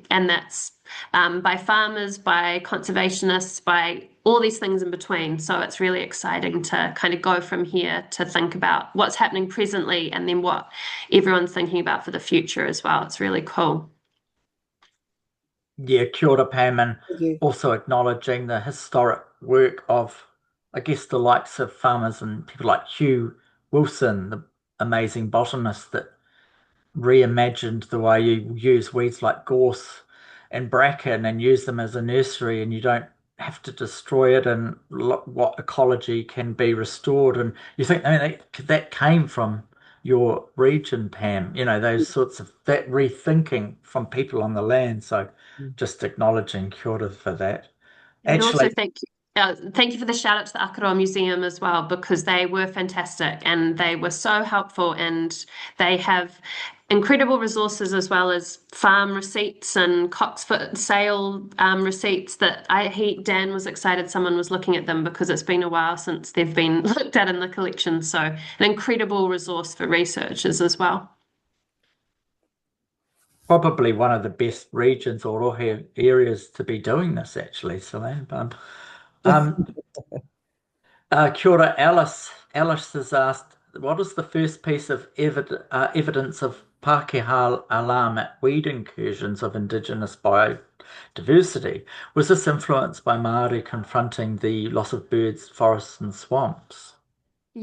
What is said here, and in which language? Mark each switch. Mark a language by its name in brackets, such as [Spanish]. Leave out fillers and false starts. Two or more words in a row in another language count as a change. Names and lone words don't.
[English] And that's by farmers, by conservationists, by all these things in between. So it's really exciting to kind of go from here to think about what's happening presently and then what everyone's thinking about for the future as well. It's really cool. Yeah, [Māori] kia ora, Pam, [English] and Thank you. also acknowledging the historic work of, I guess, the likes of farmers and people like Hugh Wilson, the amazing botanist that reimagined the way you use weeds like gorse and bracken and use them as a nursery, and you don't have to destroy it, and what ecology can be restored. And you think, I mean, that came from your region, Pam, those sorts of that rethinking from people on the land. So just acknowledging [Māori] kia ora [English] for that. And also Actually, thank you for the shout out to the Aotearoa Museum as well, because they were fantastic and they were so helpful, and they have incredible resources as well as farm receipts and Coxfoot sale receipts that Dan was excited someone was looking at them because it's been a while since they've been looked at in the collection. So an incredible resource for researchers as well. probably one of the best regions or rohe areas to be doing this, actually, Salene. [Māori] Kia ora, Alice. [English] Alice has asked, what is the first piece of evidence of Pākehā alarm at weed incursions of Indigenous biodiversity? Was this influenced by Māori confronting the loss of birds, forests and swamps?